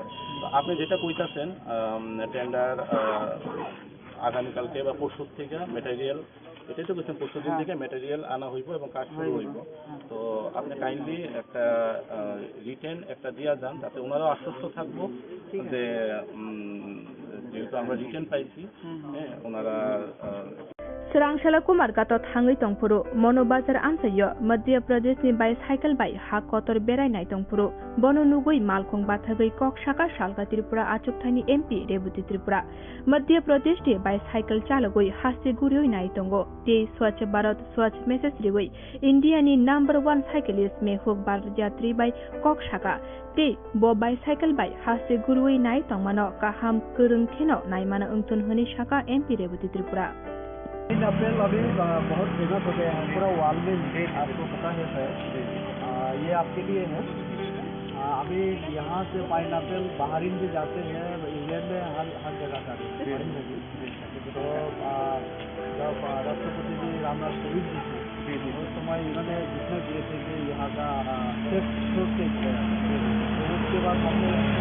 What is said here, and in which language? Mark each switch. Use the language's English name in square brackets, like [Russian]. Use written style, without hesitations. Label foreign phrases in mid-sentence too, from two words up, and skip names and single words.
[Bangla] তো আপনি যেটা কইতাছেন টেন্ডার আগামীকালকে বা পরশু থেকে ম্যাটেরিয়াল, এটাই তো বলছেন পরশু দিন থেকে ম্যাটেরিয়াল আনা হইব এবং কাজ শুরু হইব। তো আপনি কাইন্ডলি একটা রিটেন একটা দিয়া যান, তাতে ওনারাও আশ্বস্ত থাকবো যে যেহেতু আমরা রিটেন পাইছি, হ্যাঁ ওনারা [Kok Borok] Serangshala Kumar gatot hangai tongpuru Mono Bazar Ansayo Madhya Pradesh ni bicycle bai ha kotor berai nai tongpuru Bono nugui malkhong bathagai kok shaka Shalga Tripura Achukthani MP Rebuti Tripura Madhya Pradesh ni bicycle chalagoi hasti gurioi nai tongo te Swachh Bharat Swachh message rigoi India ni [English] number 1 cyclist [Kok Borok] Mehuk Barjatri bai kok shaka te bo bicycle bai hasti gurioi nai tongmano kaham kurung theno nai mana ungtun honi shaka MP Rebuti Tripura [Hindi] पाइनएप्पल अभी बहुत फेमस हो गया है पूरा वर्ल्ड में, आपको पता है सर। ये आपके लिए है। अभी यहाँ से पाइनएप्पल बाहरीन भी जाते हैं, इंग्लैंड में हर जगह जाते हैं। तो जब राष्ट्रपति जी रामनाथ कोविंद जी थे उस समय इन्होंने घोषणा किए थे कि यहाँ का उसके बाद हमने